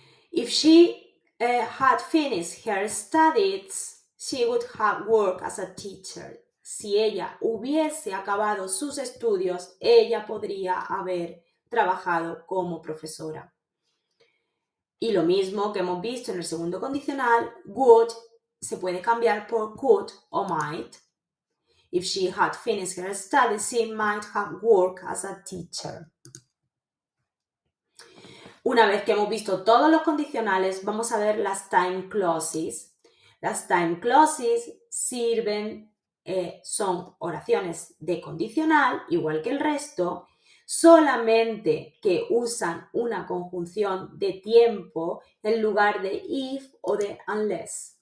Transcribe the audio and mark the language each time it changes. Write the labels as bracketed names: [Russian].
[English] If she had finished her studies, she would have worked as a teacher. [Spanish] Si ella hubiese acabado sus estudios, ella podría haber trabajado como profesora. Y lo mismo que hemos visto en el segundo condicional, would se puede cambiar por could o might. [English] If she had finished her studies, she might have worked as a teacher. [Spanish] Una vez que hemos visto todos los condicionales, vamos a ver las time clauses. Las time clauses sirven, son oraciones de condicional, igual que el resto, solamente que usan una conjunción de tiempo en lugar de if o de unless.